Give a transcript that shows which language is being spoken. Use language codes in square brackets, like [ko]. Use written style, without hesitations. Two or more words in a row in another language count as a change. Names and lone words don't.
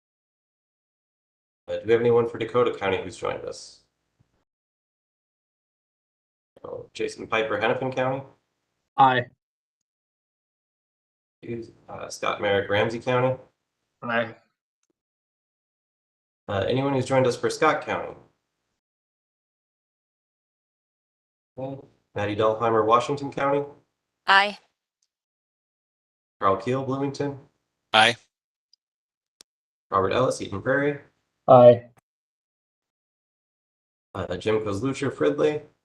[en] Do we have anyone for Dakota County who's joined us? Jason Piper, Hennepin County. Aye. Scott Merrick, Ramsey County. Aye. Anyone who's joined us for Scott County? Okay. Maddie Dahlheimer, Washington County. Aye. Carl Keel, Bloomington. Aye. Robert Ellis, Eden Prairie. Aye. Jim Kozlucher, Fridley.